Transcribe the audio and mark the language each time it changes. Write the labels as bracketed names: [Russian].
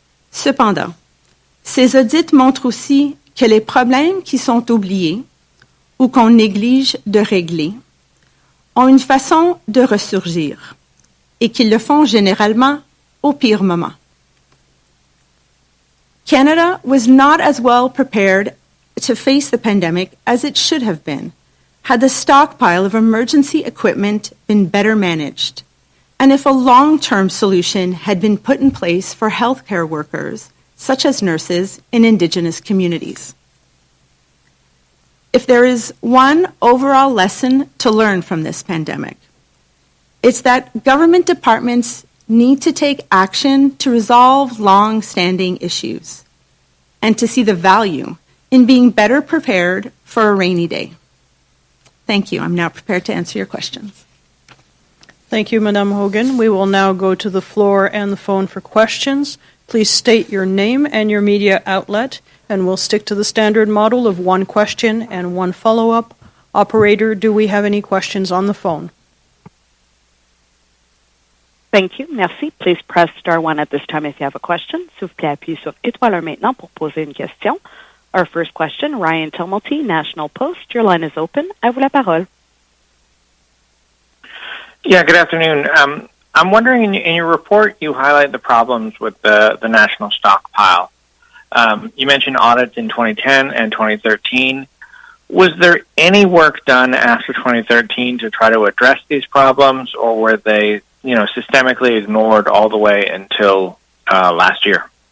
[French] Cependant, ces audits montrent aussi que les problèmes qui sont oubliés ou qu'on néglige de régler ont une façon de ressurgir et qu'ils le font généralement au pire moment. [English] Canada was not as well prepared to face the pandemic as it should have been had the stockpile of emergency equipment been better managed, and if a long-term solution had been put in place for healthcare workers, such as nurses in Indigenous communities. If there is one overall lesson to learn from this pandemic, it's that government departments need to take action to resolve long-standing issues and to see the value in being better prepared for a rainy day. Thank you. I'm now prepared to answer your questions. Thank you, Madame Hogan. We will now go to the floor and the phone for questions. Please state your name and your media outlet, and we'll stick to the standard model of one question and one follow-up. Operator, do we have any questions on the phone? Thank you. [French] Merci. [English] Please press star 1 at this time if you have a question. [French] S'il vous plaît, appuyez sur étoile 1 maintenant pour poser une question. [English] Our first question, Ryan Tilmalty, National Post. Your line is open. [French] À vous la parole. [English] Yeah, good afternoon. I'm wondering, in your report, you highlight the problems with the national stockpile. You mentioned audits in 2010 and 2013. Was there any work done after 2013 to try to address these problems, or were they, systemically ignored all the way until last year?